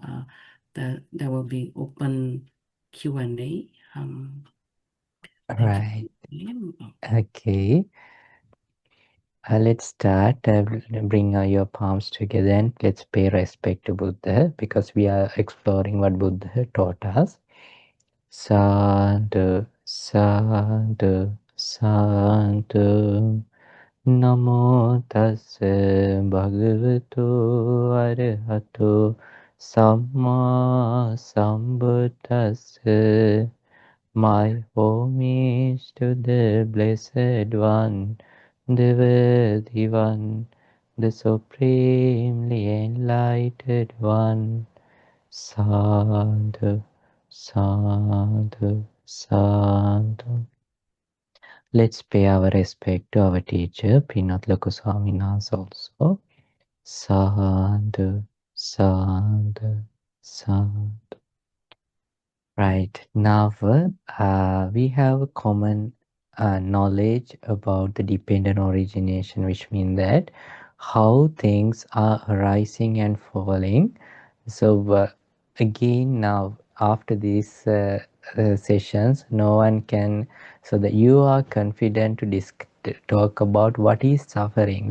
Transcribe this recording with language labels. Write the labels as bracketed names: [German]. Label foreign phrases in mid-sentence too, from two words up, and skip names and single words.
[English] There will be open Q&A. Thank Right. you. Okay. Let's start. Bring your palms together and let's pay respect to Buddha because we are exploring what Buddha taught us. [Pali] Sadhu, sadhu, sadhu. Namo tassa bhagavato arahato samma sambuddhassa. [English] My homage to the Blessed One, the Worthy One, the Supremely Enlightened One. [Pali] Sadhu, sadhu, sadhu. [English] Let's pay our respect to our teacher, Pinat Lokuswaminas also. [Pali] Sadhu, sadhu, sadhu. [English] Right. Now, we have a common knowledge about the dependent origination, which means that how things are arising and falling. So, again, now after these sessions, no one can, so that you are confident to talk about what is suffering.